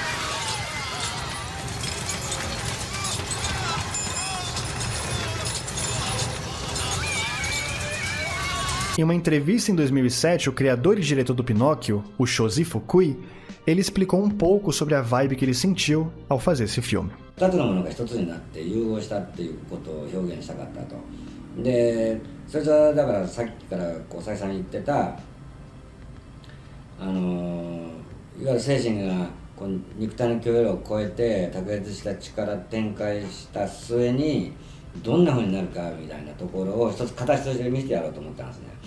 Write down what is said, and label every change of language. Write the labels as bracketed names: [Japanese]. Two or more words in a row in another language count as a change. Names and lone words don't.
[Portuguese] Em uma entrevista em 2007, o criador e diretor do Pinóquio, o Shoji Fukui, ele explicou um pouco sobre a vibe que ele sentiu ao fazer esse filme. [Japanese] 2 つのものが一つになって融合したっていうことを表現したかったと。で、それはだからさっきからこう再三言ってたいわゆる精神がこう肉体の許容を超えて卓越した力展開した末にどんな風になるかみたいなところを一つ形として見せてやろうと思ったんですね。